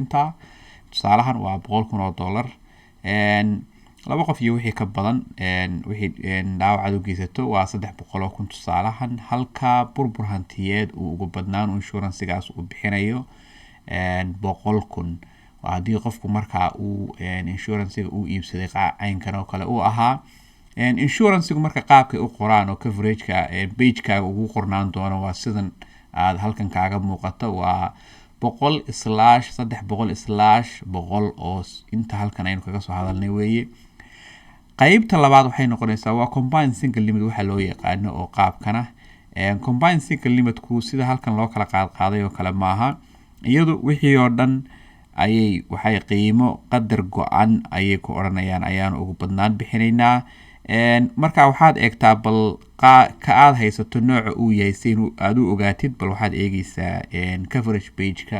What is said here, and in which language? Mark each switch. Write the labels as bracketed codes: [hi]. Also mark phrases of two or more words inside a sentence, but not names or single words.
[so] intaa tusaalahan waa $100,000 laba qof iyo wixii ka badan wixii dhaawac aad u geysato waa $300,000 tusaalahan halka burbur hantiyeed uu ugu badnaan insurance-gaas uu bixinayo $100,000 haddii qofku markaa uu insurance-ga uu iibsaday caynkan oo kale uu ahaa insurance-gu marka qaabkay u qoraan oo [en] coverage-ka page-kaaga [so] ugu qornaan doono waa sidan aad halkan kaaga muuqato waa 100/300/100 oo inta halkan aynu kaga soo hadalnay weeye qaybta labaad waxay noqonaysaa waa [en] combined single limit [so] waxa loo yaqaano oo qaabkana [en] combined single limit-ku [so] sida halkan loo kala qaaday oo kale maaha iyadu wixii oo dhan waxay qiimo qadar go-an ayay ku oranayaan ayaan ugu badnaan bixinaynaa marka waxaad eegtaa bal ka aad haysato nooca uu yahay si aad u ogaatid bal waxaad eegaysaa [en] coverage page-ka